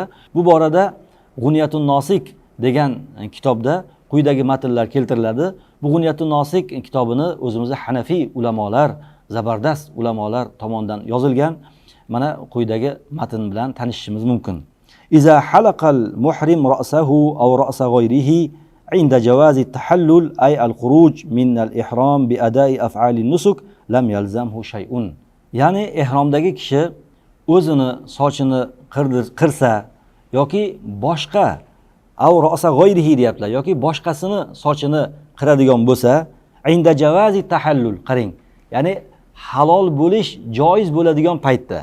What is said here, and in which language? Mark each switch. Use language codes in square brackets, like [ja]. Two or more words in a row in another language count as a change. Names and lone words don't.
[uz] Bu borada G'uniyatun Nosik degan kitobda quyidagi matnlar keltiriladi. Bu G'uniyatun Nosik kitobini o'zimizda Hanafiy ulamolar, zabardast ulamolar tomonidan yozilgan. Mana quyidagi matn bilan tanishishimiz mumkin. [ar] إذا حلق المحرم رأسه أو رأس غيره عند جواز التحلل أي الخروج من الإحرام بأداء أفعال النسك لم يلزمه شيء. [uz] Yani ehromdagi kishi o'zini sochini qirsa yoki boshqa [ar] أو رأس غيره [uz] deyaptilar yoki boshqasini sochini qiradigan bo'lsa, [ar] عند جواز التحلل, [uz] qarang. Ya'ni halol bo'lish joiz bo'ladigan paytda.